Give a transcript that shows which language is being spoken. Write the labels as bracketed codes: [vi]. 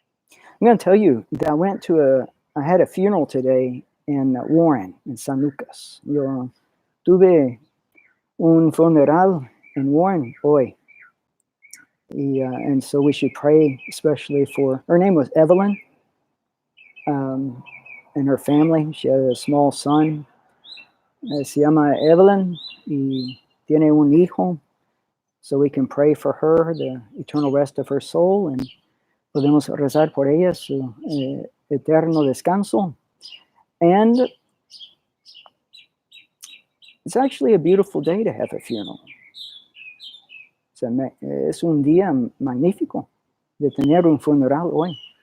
[en] I'm going to tell you that I had a funeral today in Warren, in San Lucas. [es] Yo tuve un funeral in Warren hoy. [en] And so we should pray, especially for, her name was Evelyn, and her family. She had a small son. [es] Se llama Evelyn, y tiene un hijo. [en] So we can pray for her, the eternal rest of her soul, and [es] podemos rezar por ella, su eterno descanso. [en] And it's actually a beautiful day to have a funeral. [es] Es un día magnífico de tener un funeral hoy.